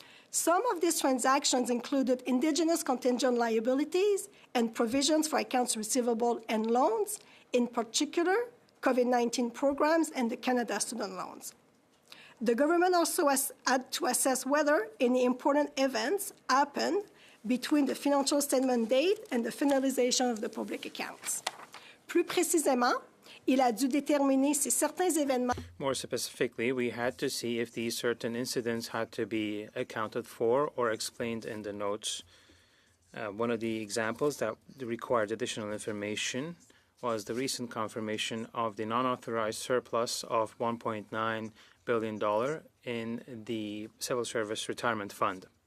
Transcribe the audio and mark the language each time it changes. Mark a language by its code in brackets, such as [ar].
[en] Some of these transactions included Indigenous contingent liabilities and provisions for accounts receivable and loans, in particular, COVID-19 programs and the Canada student loans. The government also had to assess whether any important events happened between the financial statement date and the finalization of the public accounts. [fr] Plus précisément, il a dû déterminer si certains événements. [en] More specifically, we had to see if these certain incidents had to be accounted for or explained in the notes. One of the examples that required additional information was the recent confirmation of the non-authorized surplus of $1.9 billion in the Civil Service Retirement Fund.